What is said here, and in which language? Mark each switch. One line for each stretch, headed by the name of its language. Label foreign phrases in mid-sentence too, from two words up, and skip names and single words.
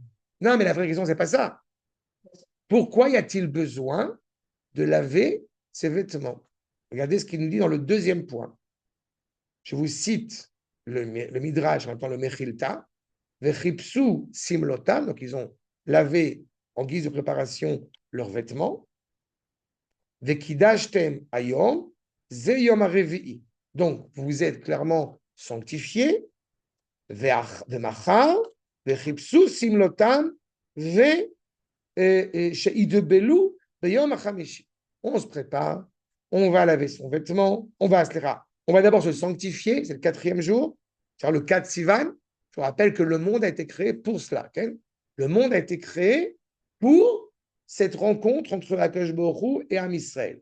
French: Non, mais la vraie question, ce n'est pas ça. Pourquoi y a-t-il besoin de laver ses vêtements? Regardez ce qu'il nous dit dans le deuxième point. Je vous cite le Midrash, en même temps le Mechilta.
Hebrew: וכבסו שמלתם,
French: donc ils ont lavé en guise de préparation leurs vêtements.
Hebrew: וקדשתם היום, זה יום הרביעי.
French: Donc, vous êtes clairement sanctifiés.
Hebrew: ומחר, וכבסו שמלתם, שיטבלו, ביום החמישי.
French: On se prépare, on va laver son vêtement, on va d'abord se sanctifier, c'est le 4e jour, c'est-à-dire le 4 Sivan. Je vous rappelle que le monde a été créé pour cela. Okay? Le monde a été créé pour cette rencontre entre
Hebrew: הקב"ה
French: et
Hebrew: עם ישראל.